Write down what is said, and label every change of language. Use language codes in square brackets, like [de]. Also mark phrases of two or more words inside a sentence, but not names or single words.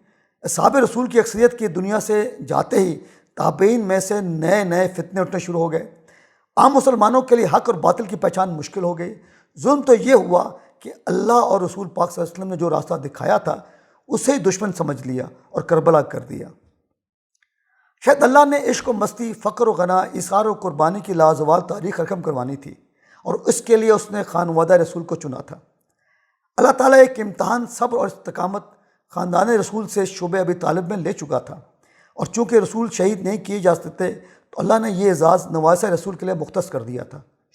[ur] اصحاب رسول کی اکثریت کی دنیا سے جاتے ہی تابعین میں سے نئے نئے فتنے اٹھنے شروع ہو گئے۔ عام مسلمانوں کے لیے حق اور باطل کی پہچان مشکل ہو گئی۔ ظلم تو یہ ہوا کہ اللہ اور رسول پاک صلی اللہ علیہ وسلم نے جو راستہ دکھایا تھا اسے ہی دشمن سمجھ لیا اور کربلا کر دیا۔ شاید اللہ نے عشق و مستی، فقر و غنا، ایثار و قربانی کی لازوال تاریخ رقم کروانی تھی، اور اس کے لیے اس نے خانوادہ رسول کو چنا تھا۔ اللہ تعالیٰ ایک امتحان صبر اور استقامت خاندان رسول سے شعبہ ابی طالب میں لے چکا تھا، اور چونکہ رسول شہید نہیں کیے جا سکتے تو اللہ نے یہ اعزاز نواسہ رسول کے لیے مختص کر دیا تھا۔